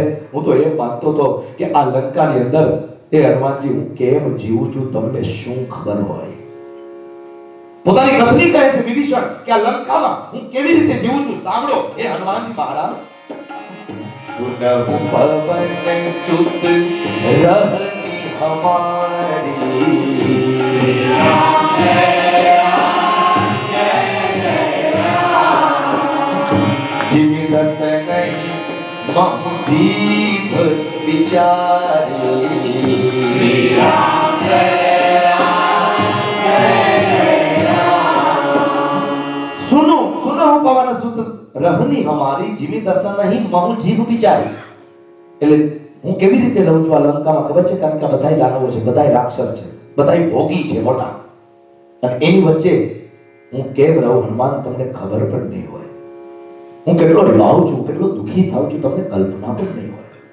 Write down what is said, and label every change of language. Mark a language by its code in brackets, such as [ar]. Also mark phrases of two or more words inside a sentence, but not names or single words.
[gu] હું તો એમ માનતો હતો કે આ લંકાની અંદર એ હનુમાનજી હું કેમ જીવું છું તમને શું ખબર હોય? પોતાની કથની કહે છે વિભીષણ કે આ લંકામાં હું કેવી રીતે જીવું છું સાંભળો. [awa] એ હનુમાનજી મહારાજ, सुनहु पवन सुत रहनी हमारी, जिम दस नहीं महु जीभ बिचारी, सुनो सुनो पवन सुत रहनी हमारी जीवी दशा नहीं महु जीभ बिचारी. [gu] એટલે હું કેવી રીતે રહું છું આ લંકામાં ખબર છે? કારણ કે આ બધાય દાનવો છે, બધાય રાક્ષસ છે, બધાય ભોગી છે મોટા, અને એની વચ્ચે હું કેમ રહું હનુમાન તમને ખબર પણ નહીં હોય. હું કેટલો લાવું છું, કેટલો દુખી થાઉં છું, તમને કલ્પના પણ નહીં હોય.